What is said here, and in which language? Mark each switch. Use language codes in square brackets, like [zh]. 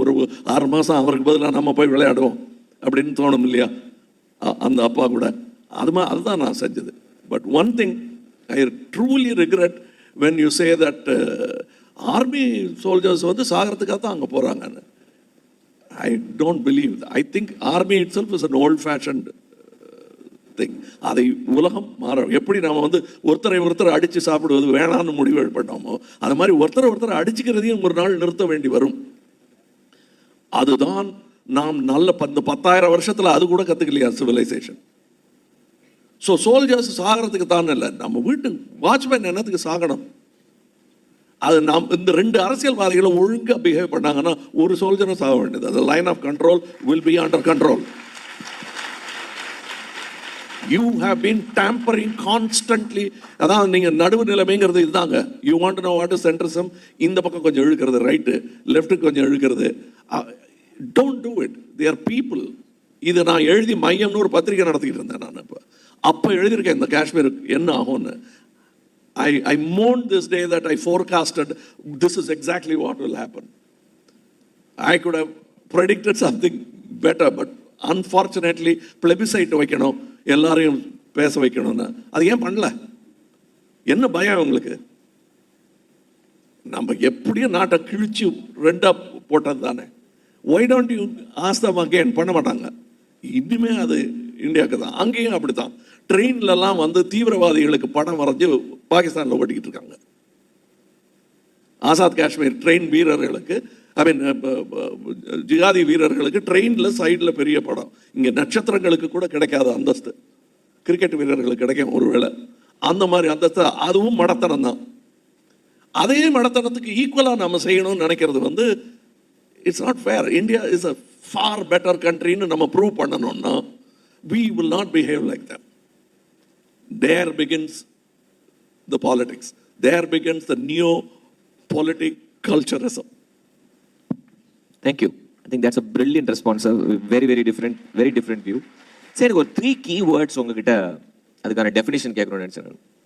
[ta] ஒரு 6 மாதம் அவருக்கு பதிலாக நம்ம போய் விளையாடுவோம் அப்படின்னு தோணும் இல்லையா அந்த அப்பா கூட. அதுதான் நான் செஞ்சது. [en] but one thing I truly regret when you say that army soldiers [ta] வந்து சாகிறதுக்காக தான் அங்கே போகிறாங்கன்னு. [en] I don't believe that. I think army itself is an old-fashioned thing. [ta] அதை உலகம் மாற, எப்படி நாம் வந்து ஒருத்தரை அடித்து சாப்பிடுவது வேணான்னு முடிவு பண்ணோமோ, அது மாதிரி ஒருத்தரை அடிச்சுக்கிறதையும் ஒரு நாள் நிறுத்த வேண்டி வரும். அதுதான் நாம் நல்ல 10,000 வருஷத்தில் அது கூட கற்றுக்கலையா சிவிலைசேஷன். ஸோ சோல்ஜர்ஸ் சாகிறதுக்கு தான் இல்லை, நம்ம வீட்டு வாட்ச்மேன் என்னத்துக்கு சாகணும்? அது நாம் இந்த 2 அரசியல்வாதிகளை ஒழுங்காக பிஹேவ் பண்ணாங்கன்னா ஒரு சோல்ஜரும் சாக வேண்டியது. [en] அது line of control will be under control. You have been tampering constantly. [ta] அதான் நீங்கள் நடுவு நிலைமைங்கிறது இதுதாங்க. [en] You want to know what is centrism. [ta] இந்த பக்கம் கொஞ்சம் இழுக்கிறது, ரைட்டு லெஃப்ட்டுக்கு கொஞ்சம் இழுக்கிறது. [en] Don't do it. They are people. [ta] இது நான் எழுதி மையம்னு ஒரு பத்திரிகை நடத்திக்கிட்டு இருந்தேன். நான் அப்போ எழுதியிருக்கேன் இந்த காஷ்மீருக்கு என்ன ஆகும்னு. [en] I mourned this day that I forecasted this is exactly what will happen. I could have predicted something better, but unfortunately plebiscite [ta] வைக்கணும், எல்லாரையும் பேச வைக்கணும்னு. அது ஏன் பண்ணல? என்ன பயம் உங்களுக்கு? நம்ம எப்படியும் நாட்டை கிழிச்சு 2ஆ போட்டது தானே. [en] Why don't you ask them again? [ta] பண்ண மாட்டாங்க. இனிமே அது இந்தியாவுக்கு தான். அங்கேயும் அப்படித்தான். ட்ரெயின்லலாம் வந்து தீவிரவாதிகளுக்கு படம் வரைஞ்சி பாகிஸ்தானில் ஓட்டிக்கிட்டு இருக்காங்க. ஆசாத் காஷ்மீர் ட்ரெயின் வீரர்களுக்கு, ஐ மீன் ஜிகாதி வீரர்களுக்கு ட்ரெயினில் சைடில் பெரிய படம். இங்கே நட்சத்திரங்களுக்கு கூட கிடைக்காத அந்தஸ்து கிரிக்கெட் வீரர்களுக்கு கிடைக்கும் ஒருவேளை. அந்த மாதிரி அந்தஸ்து, அதுவும் மடத்தனம் தான். அதே மடத்தனத்துக்கு ஈக்குவலாக நம்ம செய்யணும்னு நினைக்கிறது வந்து [en] It's not fair. India is a far better கண்ட்ரின்னு [ta] நம்ம ப்ரூவ் பண்ணணும்னா [en] we will not behave like that. There begins the politics. There begins the neo-politic culturism. Thank you. I think that's a brilliant response. A very different view. [ta] சரி, ஒரு 3 key words உங்ககிட்ட அதுக்கான definition கேட்கணும்னு நினைச்சேன்.